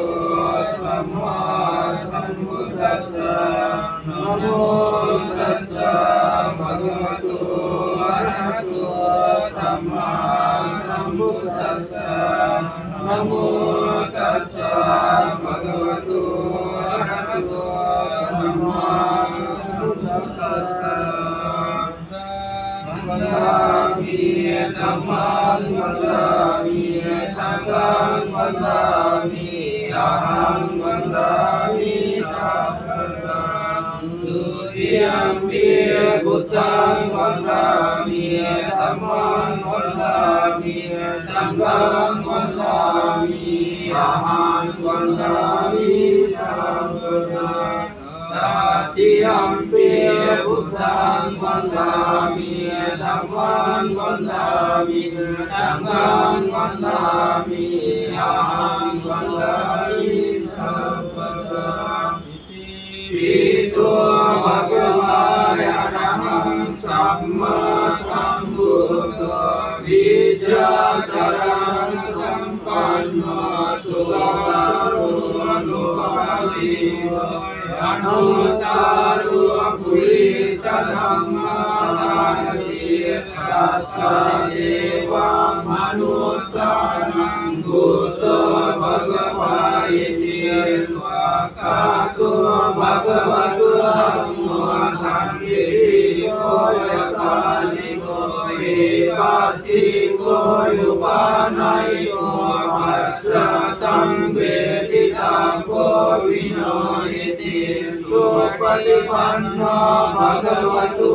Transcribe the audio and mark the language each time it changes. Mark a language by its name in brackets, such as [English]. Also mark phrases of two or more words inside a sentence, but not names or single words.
[Pali] सम्मा सम्बुद्दस्सा नमो तस्सा भगवतो अरहतो सम्मा सम्बुद्दस्सा नमो तस्सा भगवतो अरहतो सम्मा सम्बुद्दस्सा वन्दामि धम्मं वन्दामि संघं वन्दामि अहं वन्दामि साम्प्रतं द्वितीयम्पि बुद्धं वन्दामि धम्मं वन्दामि संघं वन्दामि अहं वन्दामि साम्प्रतं तृतीयम्पि बुद्धं वन्दामि धम्मं वन्दामि संघं वन्दामि अहं वन्दामि साम्प्रतं विश्वो भगवानहं सम्मा सम्बुद्धो विद्याचरण सम्पन्नो सुगतो लोकाविदो अनुत्तरो पुरुषधम्मसारथि सत्तदेव मनुष्याणां भूतो भगवति स्वाकातो भगवतो धम्मो संकीर्तितो यकालिको विपासिको युपानयो भक्षतं वेदितपो विनयति सुपटिपन्नो भगवतो